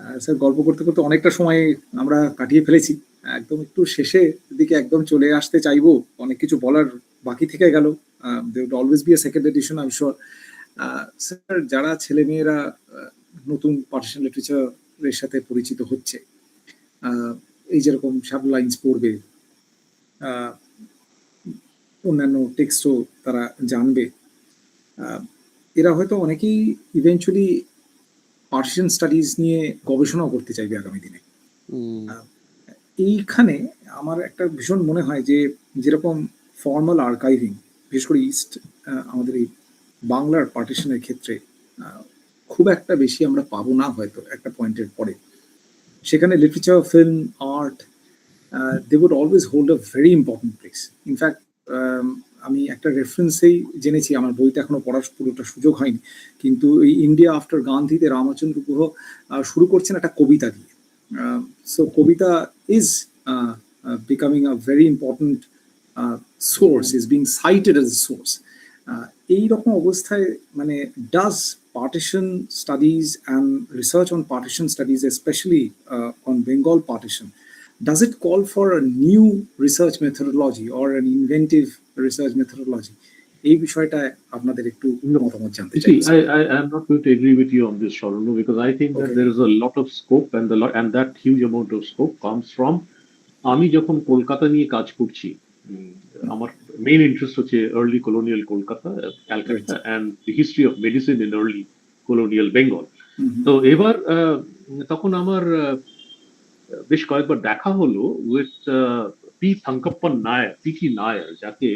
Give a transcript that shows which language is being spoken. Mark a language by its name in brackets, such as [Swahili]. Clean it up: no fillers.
[Bangla] Sir গল্প করতে করতে অনেকটা সময় আমরা কাটিয়ে ফেলেছি, একদম একটু শেষে দিকে একদম চলে আসতে চাইবো। অনেক কিছু বলার বাকি থেকে গেল, [English] there would always be a second edition I'm sure. [Bangla] Sir যারা ছেলে মেয়েরা নতুন পার্টিশন লিটারেচারের সাথে পরিচিত হচ্ছে, এই যেরকম শ্যাডো লাইন্স পড়বে, অন্যান্য টেক্সটও তারা জানবে, এরা হয়তো অনেকেই ইভেনচুয়ালি পার্সিয়ান স্টাডিজ নিয়ে গবেষণাও করতে চাইবে আগামী দিনে। এইখানে আমার একটা ভীষণ মনে হয় যে যেরকম ফর্মাল আর্কাইভিং, বিশেষ করে ইস্ট আমাদের এই বাংলার পার্টিশনের ক্ষেত্রে খুব একটা বেশি আমরা পাবো না হয়তো একটা পয়েন্টের পরে। সেখানে literature, film, art, [English] They would always hold a very important place. [Bangla] In fact আমি একটা রেফারেন্সেই জেনেছি, আমার বইটা এখনো পড়ার পুরোটা সুযোগ হয়নি, কিন্তু এই ইন্ডিয়া আফটার গান্ধীতে রামচন্দ্র গুহ শুরু করছেন একটা কবিতা দিয়ে। So Kabita is [English] becoming a very important source, is being cited as a source. [Bangla] এই রকম অবস্থায় মানে [English] does partition studies and research on partition studies, especially on Bengal partition, does it call for a new research methodology or an inventive research methodology? [Bangla] এই বিষয়টা আপনাদের একটু মতামত জানতে চাই। [English] I am not going to agree with you on this, Sharanu, because I think that there is a lot of scope, and that huge amount of scope comes from [Bangla] আমি যখন কলকাতা নিয়ে কাজ করছি, আমার মেইন ইন্টারেস্ট হচ্ছে early colonial Kolkata, [English] Right. Calcutta and the history of medicine in early colonial Bengal. Mhm. [Bangla] তো এবার তখন আমার বেশ কয়েকবার দেখা হলো with P থঙ্কপ্পন Nair, P Nair, যাকে